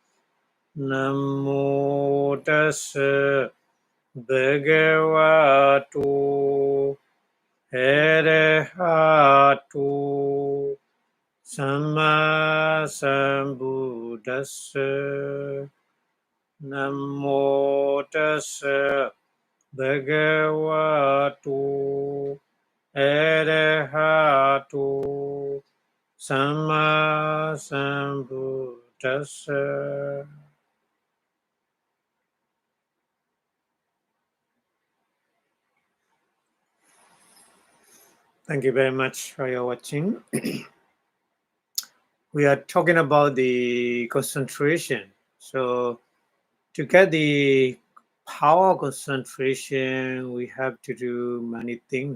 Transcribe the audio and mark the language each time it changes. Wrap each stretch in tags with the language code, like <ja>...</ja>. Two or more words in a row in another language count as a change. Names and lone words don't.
<pi>Namo Tassa Bhagavato Arahato Samma Sambuddhassa. Namo Tassa Bhagavato Arahato Samma Sambuddhassa.</pi> <en>Thank you very much for your watching. We are talking about the concentration. So to get the power concentration, we have to do many things.</en>